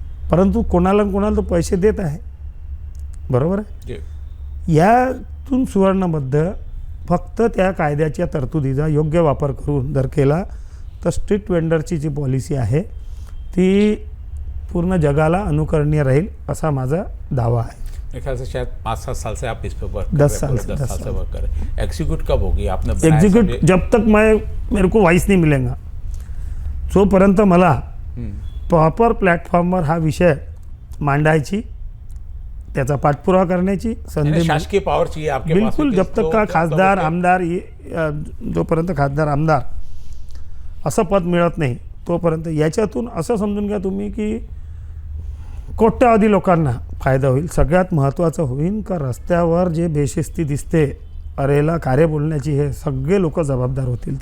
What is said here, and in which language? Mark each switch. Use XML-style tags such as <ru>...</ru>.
<mr>परंतु कोणाला तो पैसे देत आहे, बरोबर आहे. यातून सुवर्णबद्ध फक्त त्या कायद्याच्या तरतुदीचा योग्य वापर करून जर केला तर स्ट्रीट वेंडरची जी पॉलिसी आहे ती पूर्ण जगाला अनुकरणीय राहील असा माझा दावा है.</mr> <hi>मेरे ख्याल से शायद 5-7 साल से आप इस पे वर्क 10 साल से वर्क कर रहे हैं. एग्जीक्यूट कब होगी आपने?</hi> <mr>एग्जीक्यूट</mr> <hi>जब तक मेरे को वाइस नहीं मिलेगा,</hi> <mr>जोपर्यंत मला प्रॉपर प्लॅटफॉर्मवर हा विषय मांडायची, त्याचा पाठपुरावा करण्याची संधी</mr> <hi>शासकीय पावर चाहिए आपके पास. बिल्कुल. जब तक का</hi> <mr>खासदार आमदार जोपर्यंत खासदार आमदार असं पद मिळत नाही तोपर्यंत याच्यातून असं समजून घ्या तुम्ही की कोट्यावधी लोकांना फायदा होईल. सगळ्यात महत्त्वाचं होईल का रस्त्यावर जे बेशिस्ती दिसते, अरेला कार्य बोलण्याची, हे सगळे लोक जबाबदार होतील.</mr>